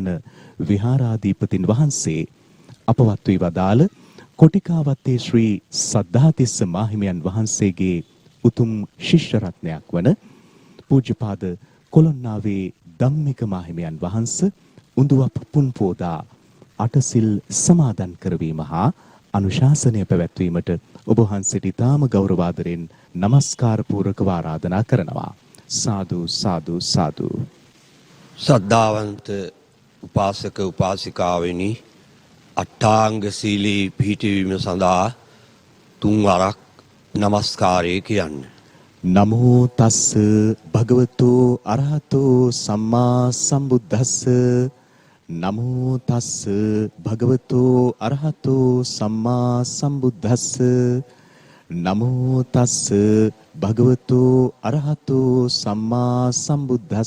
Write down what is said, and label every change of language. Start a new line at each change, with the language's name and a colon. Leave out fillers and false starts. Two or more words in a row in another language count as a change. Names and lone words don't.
Sinhala: විහාරාධිපතින් වහන්සේ අපවත් වී වදාළ කොටිකාවත්තේ ශ්‍රී සද්ධාතිස්ස මාහිමියන් වහන්සේගේ උතුම් ශිෂ්‍ය රත්නයක් වන පූජ්‍යපාද කොළොන්නාවේ ධම්මික මාහිමියන් වහන්සේ උඳුවප් පුන් පෝදා අටසිල් සමාදන් කරවීම හා අනුශාසනය පැවැත්වීමට ඔබ වහන්සේට ඉතාම ගෞරවාදරෙන් নমස්කාර පූර්වකව ආරාධනා කරනවා. සාදු සාදු සාදු. සද්ධාවන්ත උපාසක උපාසිකාවෙනි, අට්ඨාංග සීලී පිහිටවීම සඳහා තුන් වරක් নমස්කාරය කියන්න.
Pali: නමෝ තස්ස භගවතු අරහතෝ සම්මා සම්බුද්දස්ස. නමෝ තස්ස භගවතු අරහතෝ සම්මා සම්බුද්දස්ස. නමෝ තස්ස භගවතු අරහතෝ සම්මා සම්බුද්දස්ස